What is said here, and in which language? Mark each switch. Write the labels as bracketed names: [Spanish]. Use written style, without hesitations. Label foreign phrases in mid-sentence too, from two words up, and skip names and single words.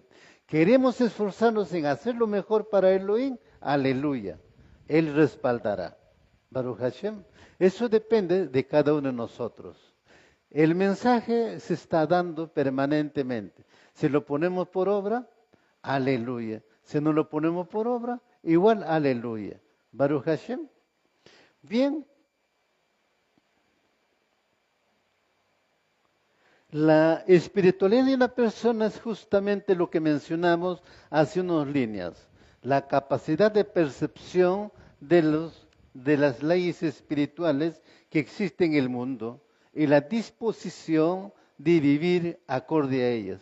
[Spanish] Queremos esforzarnos en hacer lo mejor para Elohim, aleluya. Él respaldará. [Hebrew] ברוך השם. [Spanish] Eso depende de cada uno de nosotros. El mensaje se está dando permanentemente. Si lo ponemos por obra, aleluya. Si no lo ponemos por obra, igual aleluya. [Hebrew] ברוך השם. [Spanish] Bien. La espiritualidad de una persona es justamente lo que mencionamos hace unas líneas. La capacidad de percepción de las leyes espirituales que existen en el mundo y la disposición de vivir acorde a ellas.